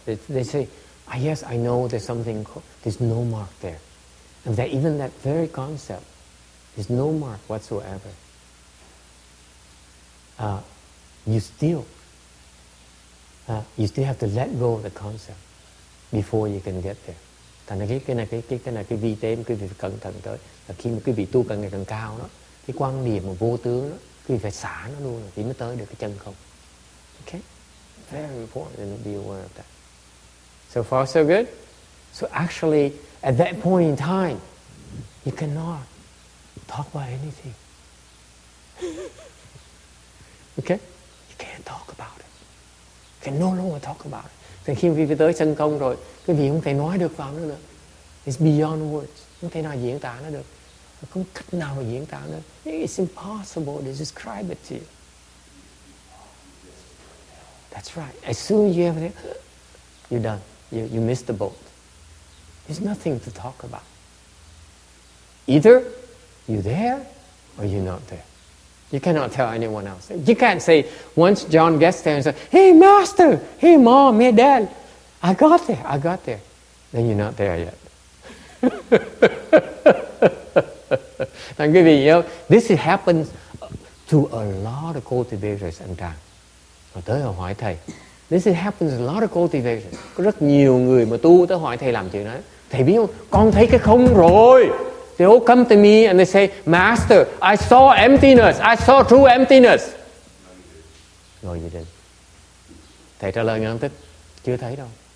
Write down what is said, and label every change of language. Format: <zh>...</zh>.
<en>They say, yes, I know there's something, there's no mark there. And that even that very concept, there's no mark whatsoever. You still have to let go of the concept before you can get there.</en> <vi>Thành ra cái này cái vi tế mà quý vị phải cẩn thận tới là khi mà quý vị tu càng ngày càng cao đó, cái quan niệm mà vô tướng đó, quý vị phải xả nó luôn thì mới tới được cái chân không.</vi> <en>Okay? Very important to be aware of that. So far so good. So actually at that point in time you cannot talk about anything. Okay? You can't talk about it. You can no longer talk about it.</en> <vi>Thì khi quý vị tới chân công rồi, quý vị không thể nói được vào nữa.</vi> <en>It's beyond words.</en> <vi>Không thể nào diễn tả nó được. Không cách nào mà diễn tả nữa.</vi> <en>It's impossible to describe it to you. That's right. As soon as you have it, you're done. You missed the boat. There's nothing to talk about. Either you're there or you're not there. You cannot tell anyone else. You can't say, once John gets there and says, hey master, hey mom, hey dad, I got there. Then you're not there yet. Now, quý vị, this happens to a lot of cultivators and Tràng.</en> <vi>Rồi tới hỏi thầy.</vi> <en>This happens a lot of cultivators.</en> <vi>Có rất nhiều người mà tu tới hỏi thầy làm chuyện đó. Thầy biết không? Con thấy cái không rồi.</vi> <en>They all come to me and they say, Master, I saw emptiness. I saw true emptiness. No, you didn't.</en> <vi>Thầy trả lời ngắn tức, chưa thấy đâu.</vi>